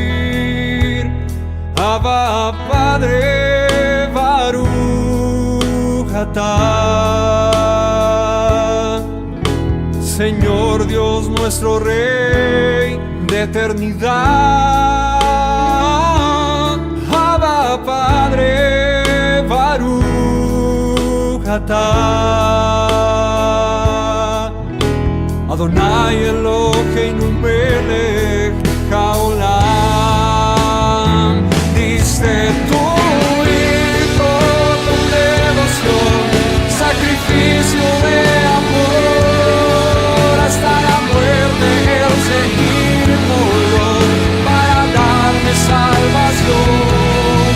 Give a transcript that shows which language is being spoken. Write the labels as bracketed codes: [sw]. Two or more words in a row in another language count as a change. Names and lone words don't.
[es] Abba, Padre, [he] ברוך אתה, [es] Señor Dios nuestro Rey de eternidad. Abba Padre, [he] ברוך אתה. אדוני אלוהינו מלך העולם. [es] Diste tu hijo con devoción, sacrificio de amor, hasta la muerte Él se inmoló para darme salvación.